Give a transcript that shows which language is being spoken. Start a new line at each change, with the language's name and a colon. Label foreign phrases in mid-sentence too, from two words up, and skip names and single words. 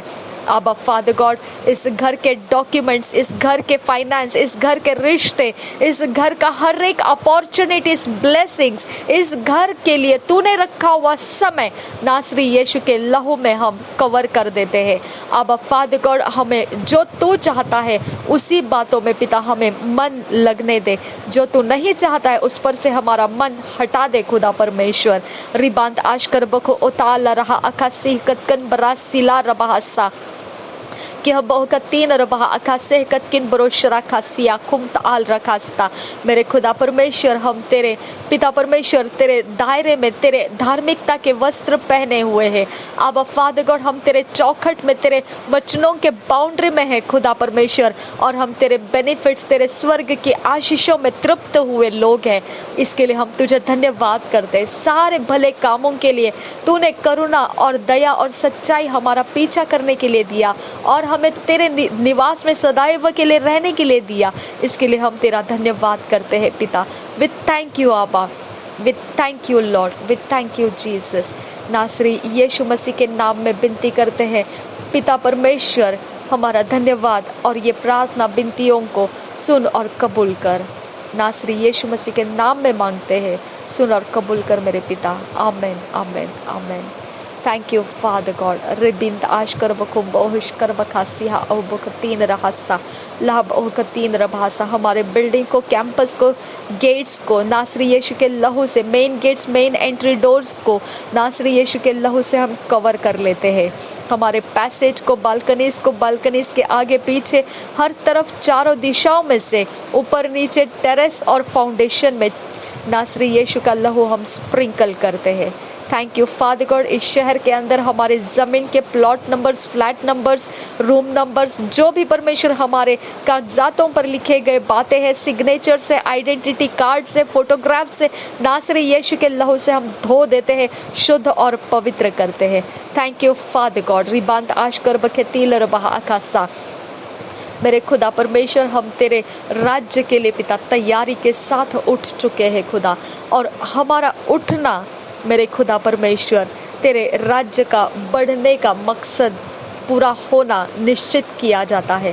Hindi: आबा
English: Father God,
Hindi: इस घर के डॉक्यूमेंट्स, इस घर के फाइनेंस, इस घर के रिश्ते, इस घर का हर एक
English: opportunities, blessings,
Hindi: इस घर के लिए तूने रखा हुआ समय नासरी यीशु के लहू में हम कवर कर देते हैं। आबा
English: Father God,
Hindi: हमें जो तू चाहता है उसी बातों में पिता हमें मन लगने दे। जो तू नहीं चाहता है उस पर से हमारा मन हटा दे खुदा परमेश्वर। रिबांत आशकर बखो उताला रहा अकासी कतकन बरासिला रबासा कि तीन रबा अखासे कतकिन बरोशरा खासिया खुमत आल रखास्ता। मेरे खुदा परमेश्वर, हम तेरे पिता परमेश्वर तेरे दायरे में तेरे धार्मिकता के वस्त्र पहने हुए हैं। अब
English: Father God,
Hindi: हम तेरे चौखट में, तेरे वचनों के बाउंड्री में है खुदा परमेश्वर, और हम तेरे बेनिफिट्स, तेरे स्वर्ग की आशीषों में तृप्त हुए लोग हैं। इसके लिए हम तुझे धन्यवाद करते हैं। सारे भले कामों के लिए तूने करुणा और दया और सच्चाई हमारा पीछा करने के लिए दिया और हमें तेरे निवास में सदैव के लिए रहने के लिए दिया। इसके लिए हम तेरा धन्यवाद करते हैं पिता।
English: With thank you Abba, with thank you Lord, with thank you Jesus.
Hindi: नासरी यीशु मसीह के नाम में विनती करते हैं पिता परमेश्वर, हमारा धन्यवाद, और ये प्रार्थना विनतियों को सुन और कबूल कर। नासरी यीशु मसीह के नाम में मांगते हैं, सुन और कबूल कर मेरे पिता।
English: Amen amen amen. Thank you Father God. रिबिंद आशकर बकुम बहुशकर बखासिया और बकतीन रहसा लाभ ओकतीन रभासा।
Hindi: हमारे बिल्डिंग को, कैंपस को, गेट्स को नासरी यीशु के लहू से,
English: main gates, main entry doors
Hindi: को नासरी यीशु के लहू से हम कवर कर लेते हैं। हमारे पैसेज को, बालकनीज के आगे पीछे, हर तरफ, चारों दिशाओं में से, ऊपर नीचे, टेरेस और फाउंडेशन में नासरी यीशु का लहू हम स्प्रिंकल करते हैं।
English: Thank you Father God.
Hindi: इस शहर के अंदर हमारे ज़मीन के
English: plot numbers, flat numbers, room numbers,
Hindi: जो भी परमेश्वर हमारे कागजातों पर लिखे गए बातें हैं, सिग्नेचर से,
English: identity card
Hindi: से, फोटोग्राफ से, नासरी यीशु के लहू से हम धो देते हैं, शुद्ध और पवित्र करते हैं।
English: Thank you Father God. रिबांत आशकर बखे तीलर बहा आकाशा।
Hindi: मेरे खुदा परमेश्वर, हम तेरे राज्य के लिए पिता तैयारी के साथ उठ चुके हैं खुदा, और हमारा उठना मेरे खुदा परमेश्वर तेरे राज्य का बढ़ने का मकसद पूरा होना निश्चित किया जाता है।